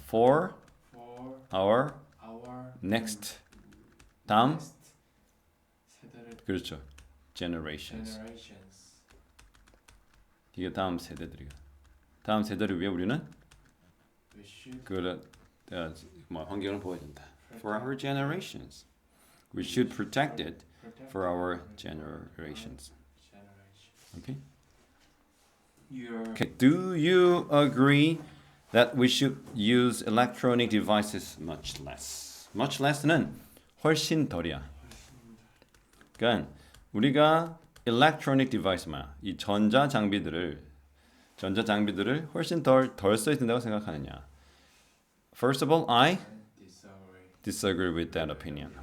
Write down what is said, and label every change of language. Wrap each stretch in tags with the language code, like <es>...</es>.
<en>For our next</en> <ko>다음 그렇죠.</ko> <en>generations.</en> <ko>이게 다음 세대들이가. 다음 세대를 위해 우리는 그 환경을 보호해야 된다.</ko> <en>For our generations. We should protect it for our generations. Okay? Okay. Do you agree that we should use electronic devices much less?</en> <ko>Much less는 훨씬 덜이야. 그러니까 우리가 electronic device 이 전자 장비들을 훨씬 덜 써야 된다고 생각하느냐?</ko> <en>First of all, I disagree with that opinion.</en>